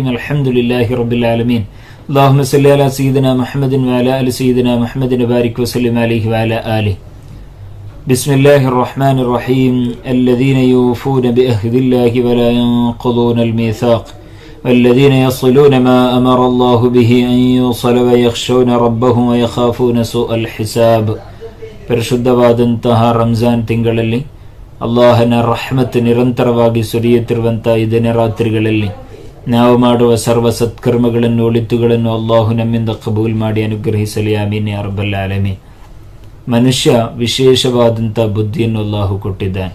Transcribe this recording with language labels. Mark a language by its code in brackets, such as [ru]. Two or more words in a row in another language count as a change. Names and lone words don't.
[ar] الحمد لله رب العالمين. اللهم صل على سيدنا محمد وعلى آل سيدنا محمد وبارك وسلم عليه وعلى آله. بسم الله الرحمن الرحيم. الذين يوفون بعهد الله ولا ينقضون الميثاق. والذين يصلون ما أمر الله به أن يوصل ويخشون ربهم ويخافون سوء الحساب. [kn] ಪರಿಶುದ್ಧವಾದಂತಹ ರಂಜಾನ್ ತಿಂಗಳಲ್ಲಿ ಅಲ್ಲಾಹನ ರಹಮತ್ ನಿರಂತರವಾಗಿ ಸುರಿಯುತ್ತಿರುವಂತಹ ಈ ದಿನ ರಾತ್ರಿಗಳಲ್ಲಿ ನಾವು ಮಾಡುವ ಸರ್ವ ಸತ್ಕರ್ಮಗಳನ್ನು ಒಳಿತುಗಳನ್ನು ಅಲ್ಲಾಹು ನಮ್ಮಿಂದ ಕಬೂಲ್ ಮಾಡಿ ಅನುಗ್ರಹಿಸಲಿ. [ar] آمين يا رب العالمين. [kn] ಮನುಷ್ಯ ವಿಶೇಷವಾದಂಥ ಬುದ್ಧಿಯನ್ನು ಅಲ್ಲಾಹು ಕೊಟ್ಟಿದ್ದಾನೆ.